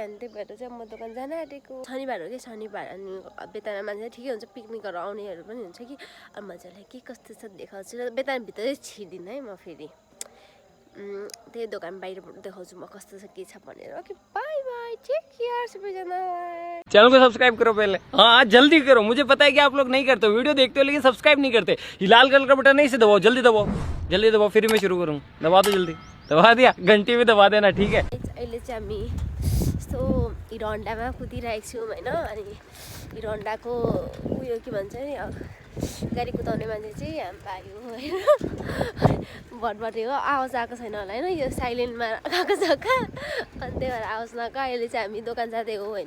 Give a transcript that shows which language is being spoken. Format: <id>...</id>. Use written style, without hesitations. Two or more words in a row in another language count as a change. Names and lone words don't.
<ne>अनि त्यही भएर चाहिँ म दोकान जान आँटेको। शनिबार हो कि शनिबार, अनि बेताना मान्छे ठिकै हुन्छ, पिकनिकहरू आउनेहरू पनि हुन्छ कि। अनि मजाले के कस्तो छ देखाउँछु र बेतानाभित्रै छिर्दिनँ है म फेरि। त्यही दोकान बाहिर देखाउँछु म कस्तो छ के छ भनेर।</ne> <en>okay bye bye, take care सबैजनालाई।</en> <hi>चैनल को सब्सक्राइब करो पहले, हाँ जल्दी करो। मुझे पता है कि आप लोग नहीं करते हो, वीडियो देखते हो लेकिन सब्सक्राइब नहीं करते। ये लाल कलर का बटन नहीं से दबाओ, जल्दी दबाओ, जल्दी दबाओ, फिर मैं शुरू करूँ। दबा दो जल्दी, दबा दिया, घंटी भी दबा देना ठीक है।</hi> <ne>अहिले चाहिँ हामी यस्तो हिरो होन्डामा कुदिरहेको छौँ होइन। अनि हिरो होन्डाको उयो के भन्छ नि गाडी कुदाउने मान्छे चाहिँ हामी पायो होइन। भटभटे हो, आवाज आएको छैन होला होइन, यो साइलेन्टमा गएको छ कहाँ। अनि त्यही भएर आवाज नआएको। अहिले चाहिँ हामी दोकान जाँदै हो होइन।</ne>